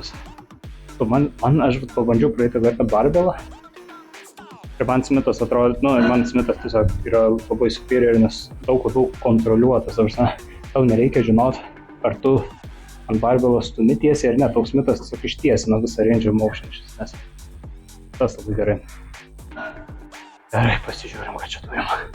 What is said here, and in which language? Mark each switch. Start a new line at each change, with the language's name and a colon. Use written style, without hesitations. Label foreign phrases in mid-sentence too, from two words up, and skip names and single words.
Lithuanian: Aš pabandžiau praeitą kartą barbelą. Ir man Smithas atrodo, man Smithas tiesiog yra labai superior, nes daug kontroliuotas. Tau nereikia žinot, ar tu ant barbelos stumi tiesiai ar ne, tau Smithas tiesiog ištiesina visą
English: range of motion,
Lithuanian: nes tas labai gerai. Gerai, pasižiūrim, ką čia turim.